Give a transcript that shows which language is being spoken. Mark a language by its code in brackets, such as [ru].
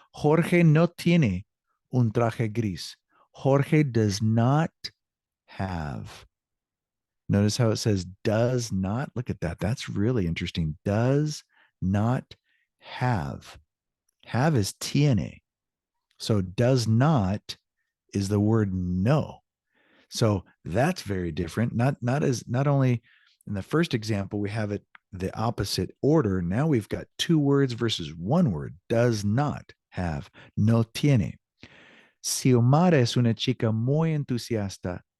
[es] Jorge no tiene un traje gris. [en] Jorge does not have. Notice how it says does not. Look at that. That's really interesting. Does not have. Have is tiene. So does not is the word no. So that's very different. Not only in the first example, we have it the opposite order. Now we've got 2 words versus 1 word. Does not have. [es] No tiene. Xiomara es una chica muy entusiasta.